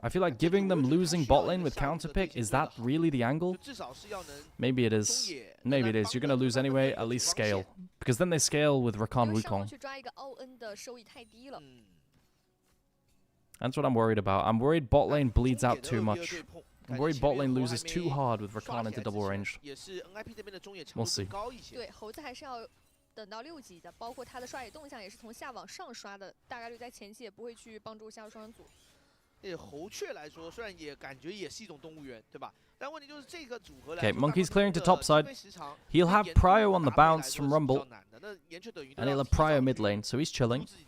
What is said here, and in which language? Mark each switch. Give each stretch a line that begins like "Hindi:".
English: I feel like giving them losing bot lane with counter pick, is that really the angle? Maybe it is. Maybe it is. You're going to lose anyway, at least scale. Because then they scale with Rakan Wukong. That's what I'm worried about. I'm worried bot lane bleeds out too much. I'm worried bot lane loses too hard with Rakan into double ranged. We'll see.
Chinese: 对，猴子还是要等到6级的，包括他的刷野动向也是从下往上刷的，大概率在前期也不会去帮助下路双人组。对猴雀来说，虽然也感觉也是一种动物园，对吧？但问题就是这个组合来
English: Okay, Monkey's clearing to top side. He'll have Pryo on the bounce from Rumble. And he'll have Pryo mid lane, so he's chilling.